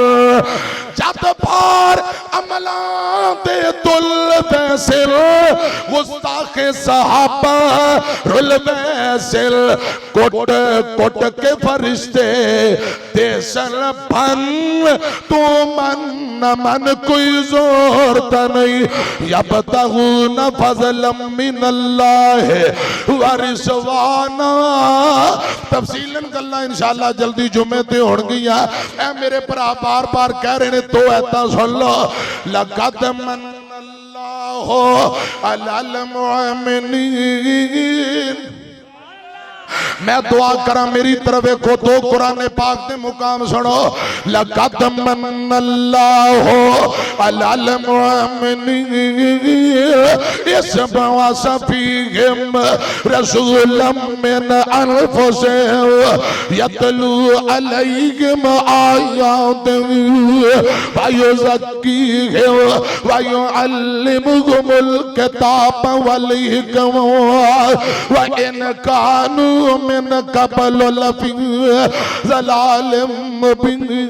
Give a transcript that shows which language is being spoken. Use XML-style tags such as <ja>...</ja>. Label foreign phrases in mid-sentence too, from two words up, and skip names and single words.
<skr>جد بھار عملاں دے تُل ویسِل، گستاخِ صحابہ رُل ویسِل. کوٹ کوٹ کے فرشتے دیسن فن، توں من نہ من کوئی زور تاں نہیں.</skr> <ar>يبتغون فضلا من الله ورضوانا.</ar> <pa>ਤਫ਼ਸੀਲਨ ਗੱਲਾਂ ਇੰਸ਼ਾਅੱਲਾਹ ਜਲਦੀ ਜੁੰਮੇ ਤੇ ਹੋਣਗੀਆਂ। ਐ ਮੇਰੇ ਭਰਾ ਬਾਰ ਬਾਰ ਕਹਿ ਰਹੇ ਨੇ ਤੋ ਐਤਾ ਸੁਣ ਲੋ।</pa> <ar>لقد من الله على المؤمنين.</ar> <pa>ਮੈਂ ਦੁਆ ਕਰਾਂ ਮੇਰੀ ਤਰਫ਼ ਦੇਖੋ ਤੋ ਕੁਰਾਨ ਪਾਕ ਦੇ ਮੁਕਾਮ ਸੁਣੋ।</pa> <ar>لقد من الله على المؤمنين إذ بعث فيهم رسولا من أنفسهم يتلو عليهم آياته ويزكيهم ويعلمهم الكتاب والحكمة وإن كانوا من قبل لفي ضلال مبين.</ar>